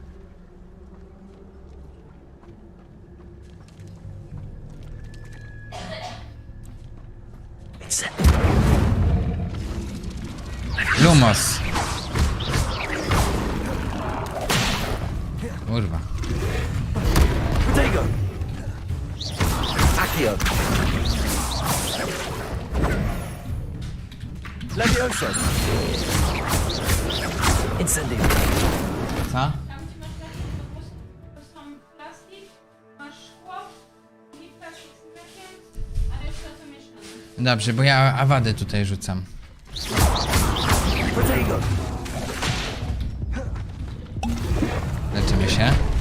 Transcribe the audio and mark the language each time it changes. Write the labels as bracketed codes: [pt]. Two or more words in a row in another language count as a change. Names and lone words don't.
[pl] Lumos. Kurwa. Protego. Accio. Levioso. Incendio. Co? Dobrze, bo ja awadę tutaj rzucam. Leczymy się.